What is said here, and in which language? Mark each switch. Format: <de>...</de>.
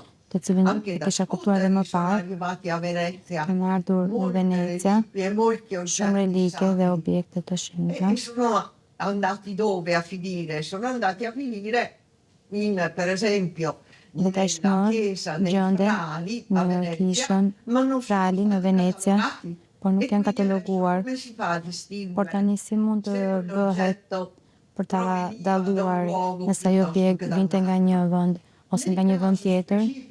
<sq>të cilin e kisha kuptuar edhe më parë, kam ardhur në Venecia, shumë relike dhe objekte të shenjta.</sq> <it>Sono andati dove a finire? Sono andati a finire per esempio</it> <sq>Dhe tashmë gjenden në kishën Frali në Venecia, por nuk janë kataloguar. Por tani si mund të bëhet për ta dalluar nëse ai objekt vinte nga një vend ose nga një vend tjetër?</sq>